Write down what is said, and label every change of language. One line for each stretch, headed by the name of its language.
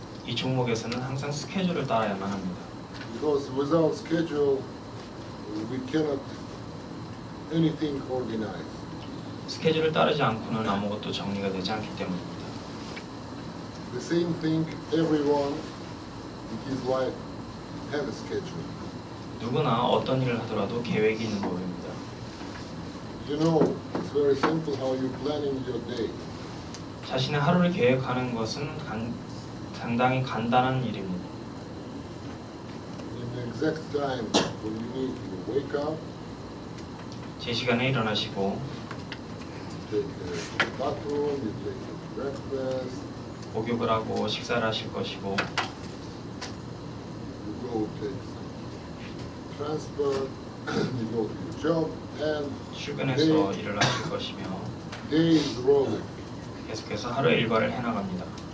Korean: 이 종목에서는 항상 스케줄을 따라야만 합니다.
English: Because without schedule, we cannot anything organize.
Korean: 스케줄을 따르지 않고는 아무것도 정리가 되지 않기 때문입니다.
English: The same thing, everyone in his life have a schedule.
Korean: 누구나 어떤 일을 하더라도 계획이 있는 법입니다.
English: You know, it's very simple how you planning your day.
Korean: 자신의 하루를 계획하는 것은 상당히 간단한 일입니다.
English: In the exact time when you need to wake up,
Korean: 제 시간에 일어나시고
English: take the bathroom, you take your breakfast,
Korean: 목욕을 하고 식사를 하실 것이고
English: you go take some transport, you go to your job, and
Korean: 출근해서 일을 하실 것이며
English: day is rolling.
Korean: 계속해서 하루의 일과를 해나갑니다.